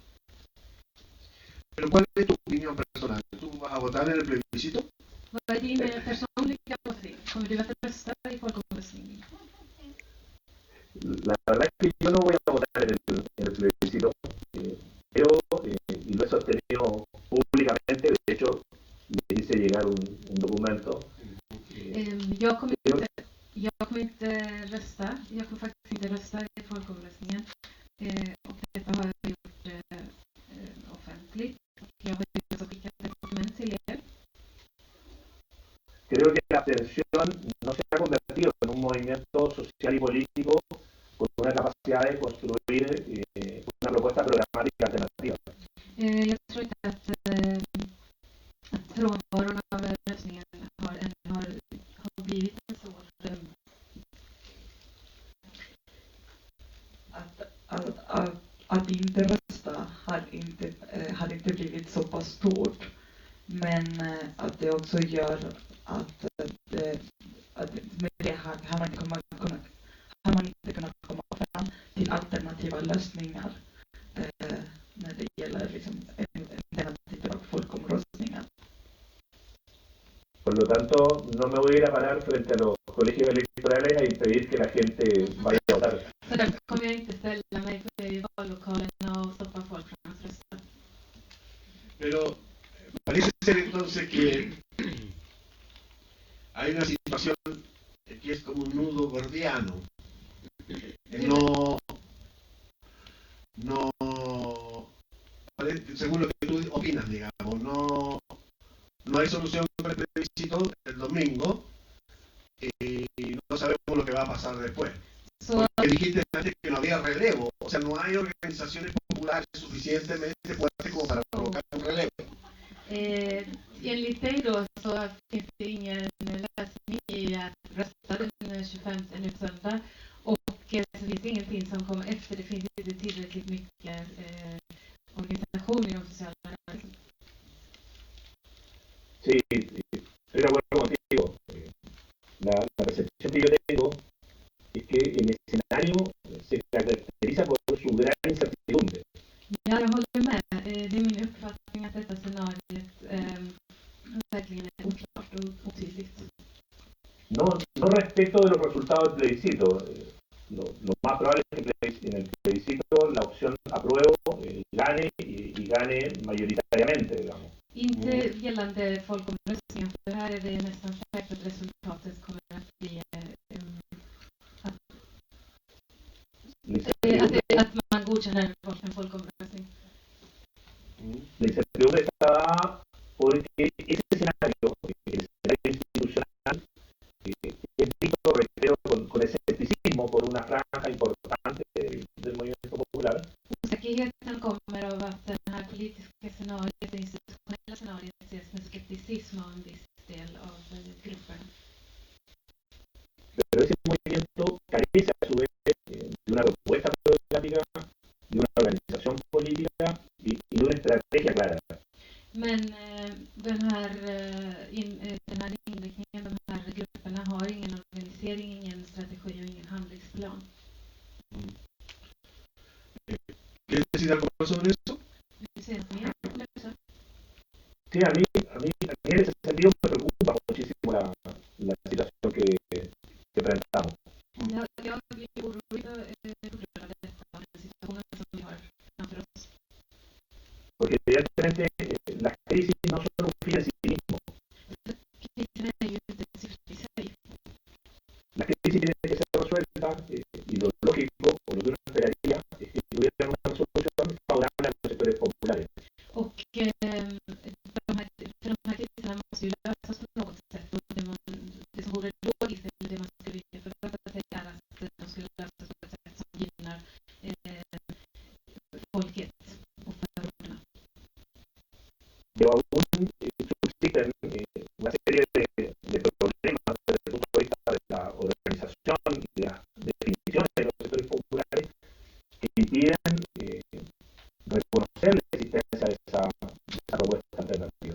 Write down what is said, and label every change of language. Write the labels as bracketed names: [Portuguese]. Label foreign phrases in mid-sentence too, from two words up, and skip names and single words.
[Spanish] Pero ¿cuál es tu opinión personal? ¿Tú vas a votar en el plebiscito? [Swedish] Vad är din personliga åsikt? Kommer du att rösta i folkomröstningen? [Spanish] La verdad es que yo no voy a votar en el plebiscito, pero, y lo he sostenido públicamente, de hecho, le hice llegar un documento. [Swedish] Jag kommer inte rösta. Jag kommer faktiskt inte rösta i folkomröstningen. Och detta har jag gjort offentligt. Och jag har också skickat ett dokument till er. [Spanish] Creo que la abstención no se ha convertido en un movimiento social y político con una capacidad de construir una propuesta programática alternativa. [Swedish] Jag tror inte att frånvaron av röstningen har blivit en svår att inte rösta hade inte blivit så pass stort, men att det också gör att med det har man inte kunnat komma fram till alternativa lösningar när det gäller liksom denna typ av folkomröstningar. [Spanish] Por lo tanto, no me voy a ir a parar frente a los colegios electorales a impedir que la gente vaya a votar. [Swedish] Så därför kommer jag inte ställa mig i vallokalerna och stoppa folk från att rösta. [Spanish] Pero parece ser entonces que hay una situación que es como un nudo gordiano. Según lo que tú opinas, digamos, no hay solución con el plebiscito el domingo y no sabemos lo que va a pasar después. Porque dijiste antes que no había relevo, o sea, no hay organizaciones populares suficientemente fuertes como para provocar un relevo. [Swedish] Enligt dig då så finns det ingen lösning i att rösta den 25 nu söndag och så finns det ingenting som kommer efter. Det finns inte tillräckligt mycket organisation inom sociala rörelser. [Spanish] Sí, estoy de acuerdo contigo. La percepción que yo tengo es que el escenario se caracteriza por su gran incertidumbre. [Swedish] Ja, jag håller med. Det är min uppfattning att detta scenariet verkligen är oklart och otydligt. [Spanish] No respecto de los resultados del plebiscito. Lo más probable es que en el plebiscito la opción apruebo gane y gane mayoritariamente, digamos. [Swedish] Inte gällande folkomröstningen, för här är det nästan säkert att resultatet kommer att bli att man godkänner en folkomröstning. [Spanish] La incertidumbre está dada porque ese escenario, el escenario institucional, es visto, reitero, con escepticismo por una franja importante del movimiento popular. [Swedish] Osäkerheten kommer av att det här politiska scenariet, det institutionella scenariet, ses med skepticism av en viss del av grupperna. [Spanish] Pero ese movimiento carece a su vez de una propuesta programática, de una organización política y de una estrategia clara. [Swedish] Men den här inriktningen, de här grupperna har ingen organisering, ingen strategi och ingen handlingsplan. [Spanish] ¿Quieres decir algo más sobre eso? [Swedish] Vill du säga något mer om det? [Spanish] Sí, a mí en ese sentido me preocupa muchísimo la situación que enfrentamos. [Swedish] Jag blir orolig på grund av detta, den situationen som vi har framför oss. [Spanish] Porque evidentemente las crisis no son un fin en sí mismo. [Swedish] Krisen är ju inte ett syfte i sig. [Spanish] Las crisis tienen que ser resueltas y lo lógico, o lo que uno esperaría, es que tuvieran una solución favorable a los sectores populares. [Swedish] Och de här kriserna måste ju lösas på något sätt. Och det som vore logiskt, eller det man skulle förvänta sig, är att de skulle lösas på ett sätt som gynnar folket och förorterna. [Spanish] Pero aún subsisten una serie de problemas desde el punto de vista de la organización y de las definiciones de los sectores populares que impiden reconocer la existencia de esa propuesta alternativa.